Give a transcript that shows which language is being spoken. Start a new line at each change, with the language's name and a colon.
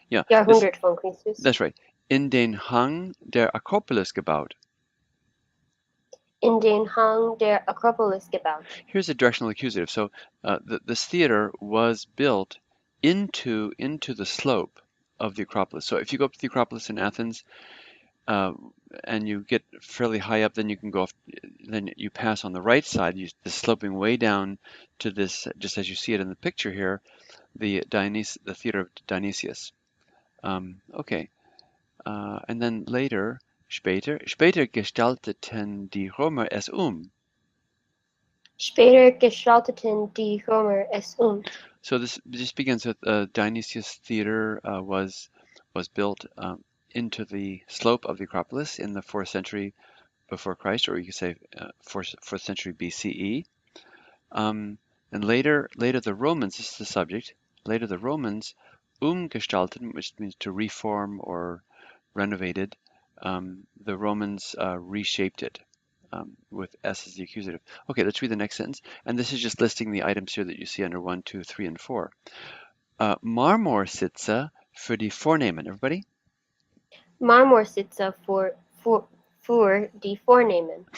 German: Jahrhundert von Christus
English: that's right,
German: in den Hang der Acropolis gebaut. in den Hang der Acropolis gebaut.
English: Here's a directional accusative. So this theater was built into the slope of the Acropolis. So if you go up to the Acropolis in Athens and you get fairly high up, then you can go off, then you pass on the right side, the sloping way down to this, just as you see it in the picture here, the theater of Dionysius. Okay, and then later,
German: später gestalteten die Römer es Später gestalteten die Römer es
English: So this begins with Dionysius Theater was built into the slope of the Acropolis in the 4th century before Christ, or you could say 4th century BCE. And later the Romans, this is the subject, later the Romans umgestalten, which means to reform or renovated. The Romans reshaped it with S as the accusative. Okay, let's read the next sentence. And this is just listing the items here that you see under 1, 2, 3, and 4.
German: Marmorsitze für die Vornehmen.
English: Everybody?
German: Marmorsitze für die Vornehmen.